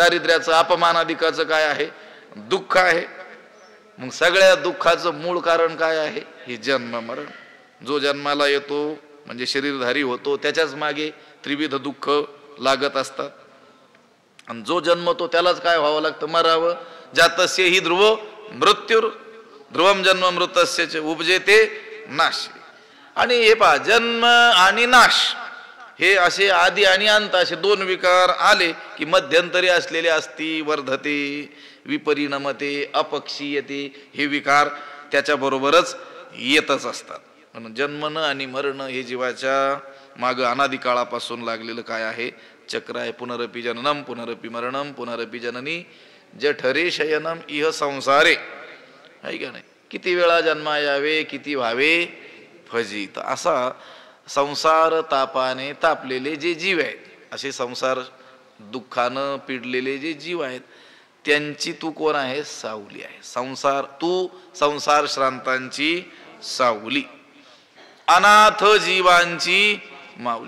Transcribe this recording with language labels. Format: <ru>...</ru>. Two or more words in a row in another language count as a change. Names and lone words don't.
<mr>दारिद्र्याचं, अपमानाधिकाचं काय आहे? दुःख आहे. मग सगळ्या दुःखाचं मूळ कारण काय आहे? हे जन्म मरण. जो जन्माला येतो म्हणजे शरीरधारी होतो, त्याच्याच मागे त्रिविध दुःख लागत असतात. आणि जो जन्मतो त्यालाच काय व्हावं लागतं? मरावं.</mr> <sa>जातस्य ही ध्रुव मृत्यूर ध्रुवम जन्म मृतस्य उपजेते नाश.</sa> <mr>आणि हे पहा, जन्म आणि नाश हे असे आदि आणि अंत असे दोन विकार आले की मध्यंतरी असलेले असती,</mr> <sa>वर्धते, विपरिणमते, अपक्षीयते,</sa> <mr>हे विकार त्याच्याबरोबरच येतच असतात. म्हणून जन्मन आणि मरण हे जीवाच्या माग अनादि काळापासून लागलेलं काय आहे? चक्र आहे.</mr> <sa>पुनरपि जननम पुनरपि मरणम पुनरपि जननी जठरे शयनम इह संसारे.</sa> <mr>आहे का नाही? किती वेळा जन्मा यावे, किती व्हावे फजित. असा संसार तापाने तापलेले जे जीव आहेत, असे संसार दुःखानं पिडलेले जे जीव आहेत, त्यांची तू कोण आहे? सावली आहे. तू संसार श्रांतांची सावली, अनाथ जीवांची माऊली.</mr>